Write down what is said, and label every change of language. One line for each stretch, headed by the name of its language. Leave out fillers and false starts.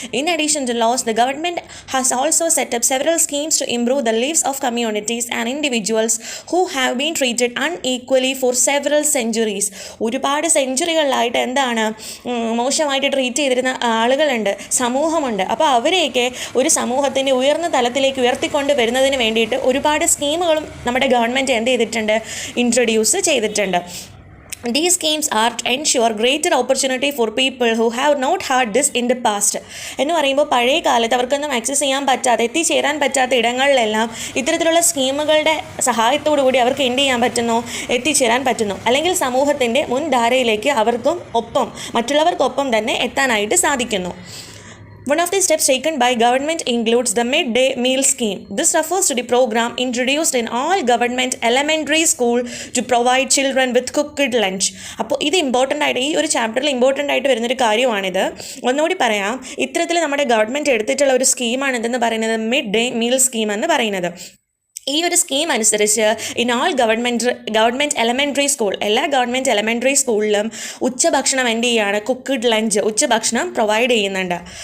English: In addition to laws the government has also set up several schemes to improve the lives of communities and individuals who have been treated unequally for several centuries.
Malayalam: ഒരുപാട് സെഞ്ചുറികളിലായിട്ട് എന്താണ് മോശമായിട്ട് treat ചെയ്തിരുന്ന ആളുകളുണ്ട്, സമൂഹമുണ്ട്. അപ്പോൾ അവരെയൊക്കെ ഒരു സമൂഹത്തിൻ്റെ ഉയർന്ന തലത്തിലേക്ക് ഉയർത്തിക്കൊണ്ട് വരുന്നതിന് വേണ്ടിയിട്ട് ഒരുപാട് സ്കീമുകളും നമ്മുടെ ഗവൺമെൻറ് എന്ത് ചെയ്തിട്ടുണ്ട്, ഇൻട്രൊഡ്യൂസ് ചെയ്തിട്ടുണ്ട്.
English: These schemes are to ensure greater opportunity for people who have not had this in the past.
Malayalam: എന്ന് പറയുമ്പോൾ പഴയ കാലത്ത് അവർക്കൊന്നും ആക്സസ് ചെയ്യാൻ പറ്റാത്ത, എത്തിച്ചേരാൻ പറ്റാത്ത ഇടങ്ങളിലെല്ലാം ഇത്തരത്തിലുള്ള സ്കീമുകളുടെ സഹായത്തോടു കൂടി അവർക്ക് എന്ത് ചെയ്യാൻ പറ്റുന്നു, എത്തിച്ചേരാൻ പറ്റുന്നു. അല്ലെങ്കിൽ സമൂഹത്തിൻ്റെ മുൻധാരയിലേക്ക് അവർക്കും ഒപ്പം മറ്റുള്ളവർക്കൊപ്പം തന്നെ എത്താനായിട്ട് സാധിക്കുന്നു.
English: One of the steps taken by government includes the midday meal scheme. This refers to the program introduced in all government elementary school to provide children with cooked lunch.
Malayalam: അപ്പോൾ ഇത് ഇമ്പോർട്ടൻ്റ് ആയിട്ട്, ഈ ഒരു ചാപ്റ്ററിൽ ഇമ്പോർട്ടൻ്റ് ആയിട്ട് വരുന്നൊരു കാര്യമാണിത്. ഒന്നുകൂടി പറയാം, ഇത്തരത്തിൽ നമ്മുടെ ഗവൺമെൻറ് എടുത്തിട്ടുള്ള ഒരു സ്കീമാണ് എന്തെന്ന് പറയുന്നത്, മിഡ് ഡേ മീൽ സ്കീം എന്ന് പറയുന്നത്. ഈ ഒരു സ്കീം അനുസരിച്ച്
English: in all government elementary school,
Malayalam: എല്ലാ ഗവൺമെൻറ് എലമെൻ്ററി സ്കൂളിലും ഉച്ചഭക്ഷണം എന്ത് ചെയ്യുകയാണ്, കുക്ക്ഡ് ലഞ്ച്, ഉച്ചഭക്ഷണം പ്രൊവൈഡ് ചെയ്യുന്നുണ്ട്.